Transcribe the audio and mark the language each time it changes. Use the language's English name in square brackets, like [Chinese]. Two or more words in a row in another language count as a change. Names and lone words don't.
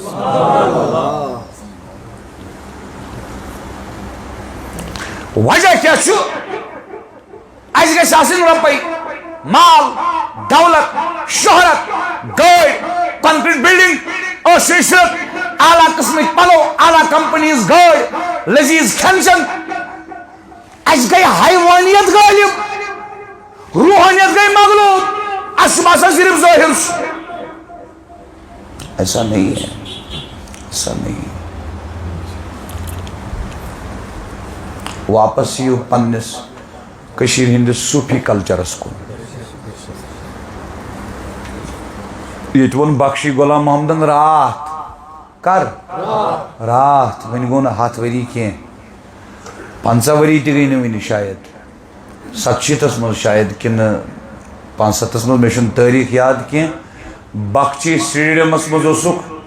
[Kashmiri] وجہ کیٛاہ چھُ اَسہِ گژھِ آسٕنۍ رۄپے مال دولت شہرت گٲڑۍ [English] concrete building [Kashmiri] ٲٹھ عشرت اعلیٰ قسمٕکۍ پلو اعلیٰ کمپنیز گٲڑۍ لذیذ کھٮ۪ن چٮ۪ن اَسہِ گٔے حیوانیت غٲلب روحانیت گٔے مغلوب اَسہِ چھُ باسان صرف ظٲہر چھُ [Urdu] ایسا نہیں ہے ایسا نہیں [Kashmiri] واپس یِیِو پننِس کٔشیٖرِ ہِنٛدِس صوٗفی کلچرس کُن ییٚتہِ ووٚن بخشی غلام محمدن راتھ کر راتھ وۄنۍ گوٚو نہٕ 100 ؤری کینٛہہ 50 ؤری تہِ گٔے نہٕ وٕنہِ شاید 67 منٛز شاید کِنہٕ 65 منٛز مےٚ چھُنہٕ تٲریٖخ یاد کینٛہہ بخشی سٹیڈیمس منٛز اوسُکھ